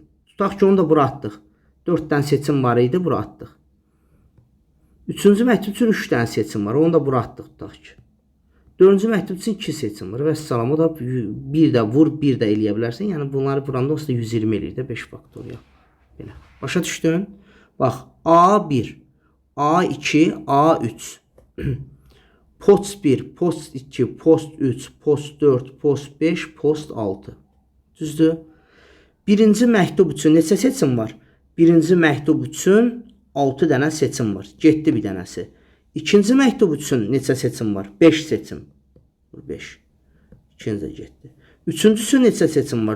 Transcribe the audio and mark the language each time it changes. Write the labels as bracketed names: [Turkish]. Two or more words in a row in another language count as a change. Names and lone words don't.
[Azerbaijani] Tutaq ki, onu da bura atdıq. 4 dənə seçim var idi, bura atdıq. Üçüncü məktub üçün 3 dənə seçim var. Onu da bura atdıq, tutaq ki. Dördüncü məktub üçün 2 seçim var. Və salam, o da bir də vur, bir də eləyə bilərsən. Yəni, bunları buranda olsa 120 eləyir də 5 faktorial. Belə. Başa düşdün? Bax, A1, A2, A3. Post 1, post 2, post 3, post 4, post 5, post 6. Düzdür? Birinci məktub üçün neçə seçim var? Birinci məktub üçün 6 dənə seçim var. Getdi bir dənəsi. İkinci məktub üçün neçə seçim var? 5 seçim. 5. İkinci də getdi. Üçüncüsü neçə seçim var?